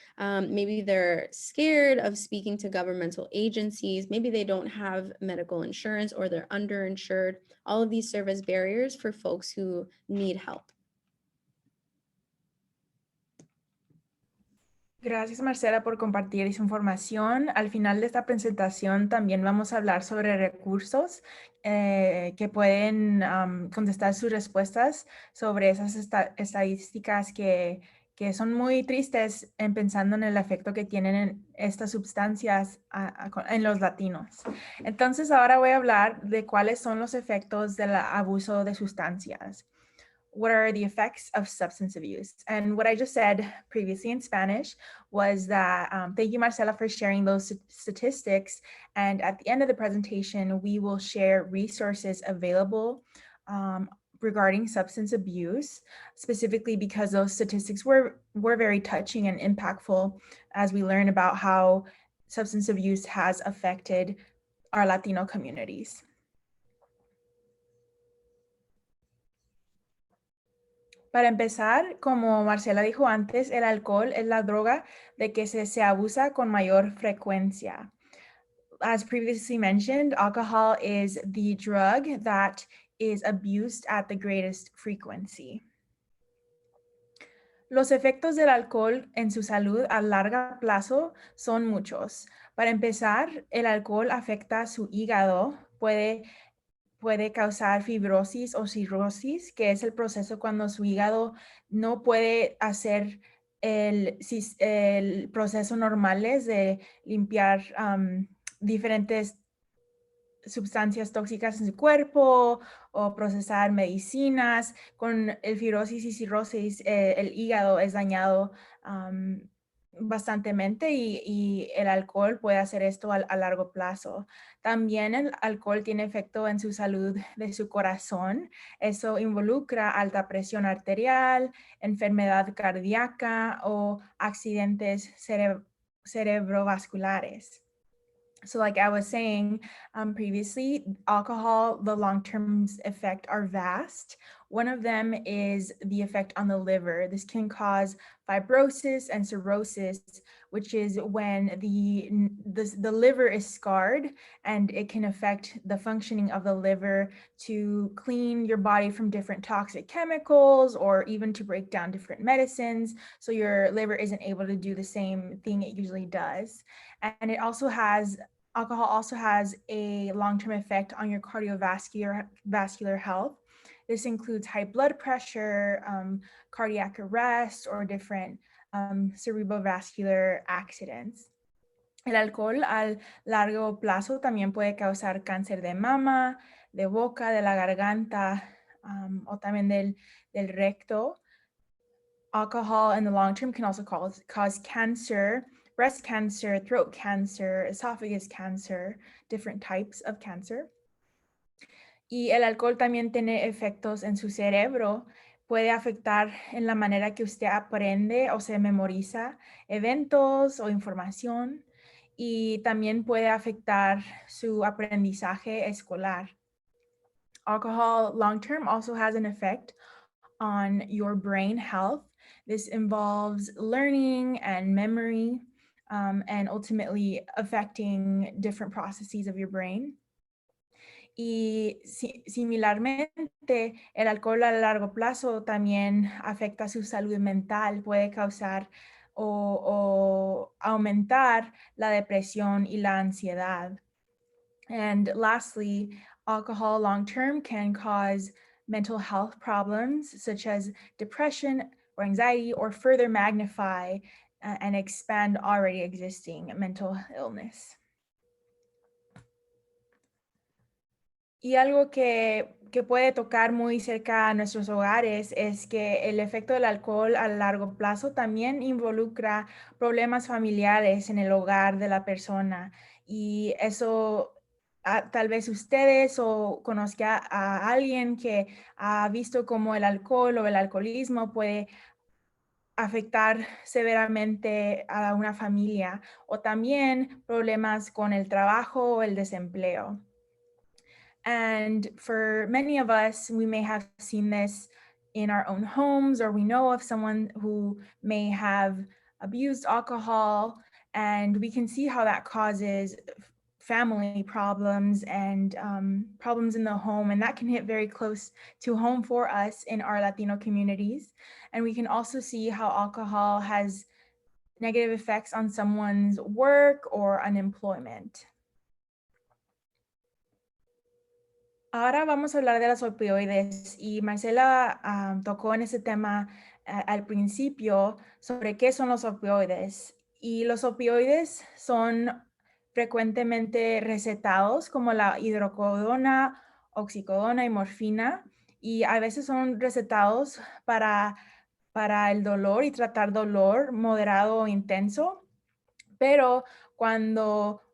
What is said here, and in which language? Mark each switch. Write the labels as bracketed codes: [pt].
[en] Maybe they're scared of speaking to governmental agencies. Maybe they don't have medical insurance or they're underinsured. All of these serve as barriers for folks who need help. [es] Gracias, Marcela, por compartir esa información. Al final de esta presentación también vamos a hablar sobre recursos que pueden contestar sus respuestas sobre esas estadísticas que son muy tristes pensando en el efecto que tienen estas sustancias en los latinos. Entonces, ahora voy a hablar de cuáles son los efectos del abuso de sustancias. [en] What are the effects of substance abuse? And what I just said previously in Spanish was that, thank you, Marcela, for sharing those statistics. And at the end of the presentation, we will share resources available regarding substance abuse, specifically because those statistics were very touching and impactful as we learn about how substance abuse has affected our Latino communities. [es] Para empezar, como Marcela dijo antes, el alcohol es la droga de que se abusa con mayor frecuencia. [en] As previously mentioned, alcohol is the drug that is abused at the greatest frequency. [es] Los efectos del alcohol en su salud a largo plazo son muchos. Para empezar, el alcohol afecta su hígado, puede causar fibrosis o cirrosis, que es el proceso cuando su hígado no puede hacer el proceso normales de limpiar diferentes sustancias tóxicas en su cuerpo o procesar medicinas. Con el fibrosis y cirrosis, el hígado es dañado bastantemente y el alcohol puede hacer esto a largo plazo. También el alcohol tiene efecto en su salud de su corazón. Eso involucra alta presión arterial, enfermedad cardíaca o accidentes cerebrovasculares. [en] So like I was saying previously, alcohol, the long-term effects are vast. One of them is the effect on the liver. This can cause fibrosis and cirrhosis, which is when the liver is scarred, and it can affect the functioning of the liver to clean your body from different toxic chemicals or even to break down different medicines. So your liver isn't able to do the same thing it usually does. And alcohol also has a long-term effect on your cardiovascular health. This includes high blood pressure, cardiac arrest, or different cerebrovascular accidents. [es] El alcohol al largo plazo también puede causar cáncer de mama, de boca, de la garganta, o también del recto. [en] Alcohol in the long term can also cause cancer, breast cancer, throat cancer, esophagus cancer, different types of cancer. [es] Y el alcohol también tiene efectos en su cerebro. Puede afectar en la manera que usted aprende o se memoriza eventos o información. Y también puede afectar su aprendizaje escolar. [en] Alcohol long term also has an effect on your brain health. This involves learning and memory, and ultimately affecting different processes of your brain. [es] Y similarmente, el alcohol a largo plazo también afecta su salud mental, puede causar o aumentar la depresión y la ansiedad. [en] And lastly, alcohol long-term can cause mental health problems such as depression or anxiety, or further magnify and expand already existing mental illness. [es] Y algo que puede tocar muy cerca a nuestros hogares es que el efecto del alcohol a largo plazo también involucra problemas familiares en el hogar de la persona. Y eso, tal vez ustedes o conozca a alguien que ha visto cómo el alcohol o el alcoholismo puede afectar severamente a una familia, o también problemas con el trabajo o el desempleo. [en] And for many of us, we may have seen this in our own homes, or we know of someone who may have abused alcohol, and we can see how that causes family problems and problems in the home, and that can hit very close to home for us in our Latino communities. And we can also see how alcohol has negative effects on someone's work or unemployment. [es] Ahora vamos a hablar de los opioides, y Marcela tocó en ese tema al principio sobre qué son los opioides. Y los opioides son frecuentemente recetados como la hidrocodona, oxicodona y morfina, y a veces son recetados para el dolor y tratar dolor moderado o intenso. Pero cuando